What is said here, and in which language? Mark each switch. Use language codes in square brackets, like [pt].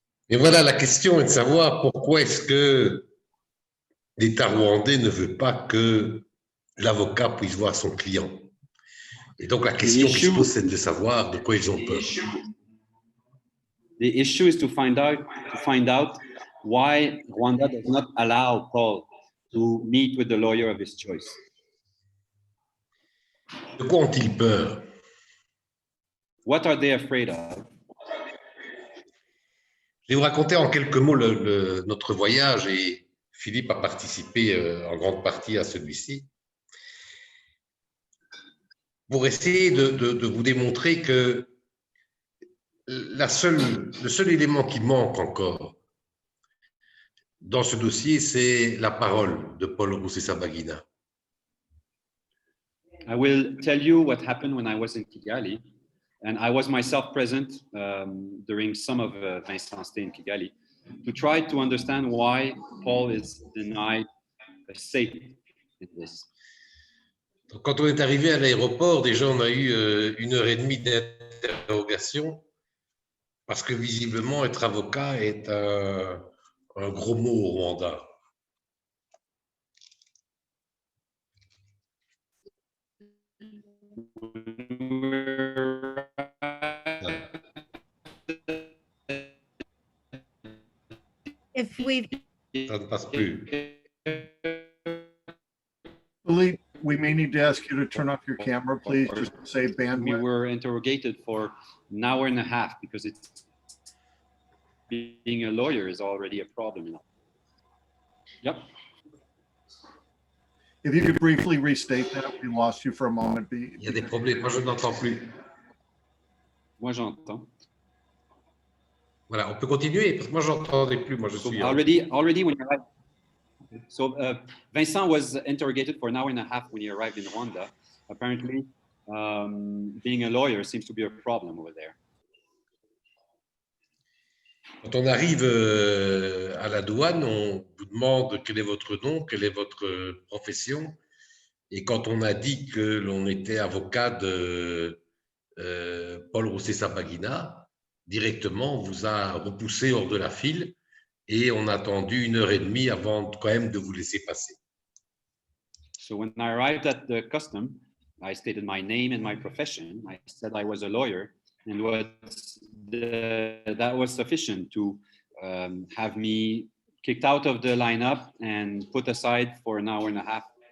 [fr] Et voilà, la question est de savoir pourquoi est-ce que l'État rwandais ne veut pas que l'avocat puisse voir son client. Et donc la question qui se pose, c'est de savoir de quoi ils ont peur. [en] The issue is to find out why Rwanda does not allow Paul to meet with the lawyer of his choice. [fr] De quoi ont-ils peur? [en] What are they afraid of? [fr] Je vais vous raconter en quelques mots notre voyage, et Philippe a participé en grande partie à celui-ci, pour essayer de vous démontrer que le seul élément qui manque encore dans ce dossier, c'est la parole de Paul Rusesabagina. [en] I will tell you what happened when I was in Kigali, and I was myself present during some of Vincent's stay in Kigali, to try to understand why Paul is denied a say in this. [fr] Donc, quand on est arrivé à l'aéroport, déjà on a eu 1h30 d'interrogation, parce que visiblement être avocat est un gros mot au Rwanda. [en] If we [fr] Ça ne passe plus. [en] Philippe, we may need to ask you to turn off your camera, please, just to save We bandwidth. were interrogated for an hour and a half because it's being a lawyer is already a problem. You know? Yep. If you could briefly restate that, we lost you for a moment. [fr] Il y a des problèmes, moi je n'entends plus. Moi j'entends. Voilà, on peut continuer, parce que moi je n'entendais plus, moi je [en] So [fr] suis... [en] already when you arrived, so Vincent was interrogated for an hour and a half when he arrived in Rwanda. Apparently, being a lawyer seems to be a problem over there. [fr] Quand on arrive à la douane, on vous demande quel est votre nom, quelle est votre profession. Et quand on a dit que l'on était avocat de Paul Rusesabagina, directement, on vous a repoussé hors de la file et on a attendu 1h30 avant quand même de vous laisser passer. [en] So when I arrived at the custom, I stated my name and my profession. I said I was a lawyer, and that was sufficient to have me kicked out of the lineup and put aside for an hour and a half